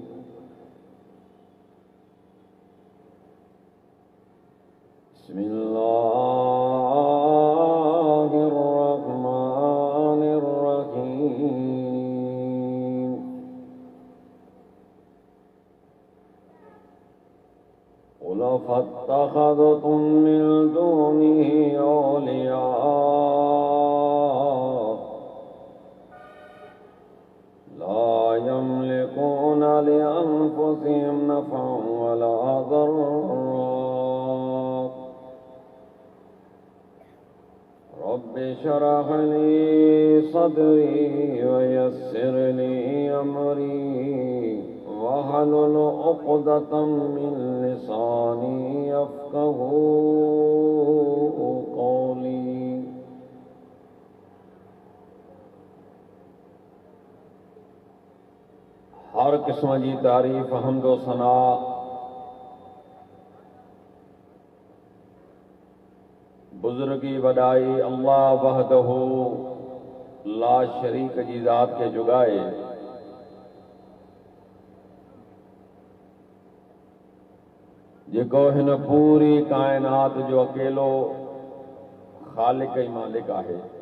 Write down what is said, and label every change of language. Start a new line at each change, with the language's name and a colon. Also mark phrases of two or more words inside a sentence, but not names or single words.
Arabic: بسم الله الرحمن الرحيم. قل أفاتخذتم من دونه أولياء لا يملكون لأنفسهم نفعا ولا ضرا. رب اشرح لي صدري ويسر لي أمري واحلل عقدة من لساني يفقهوا قولي.
Sindhi: हर किस्म जी तारीफ़ हम्द व सना बुज़ुर्गी वॾाई अल्लाह
Arabic: وحده لا شريك
Sindhi: जी ज़ात खे जुगाए जेको हिन पूरी कायनात जो अकेलो ख़ालिक ऐं मालिक आहे।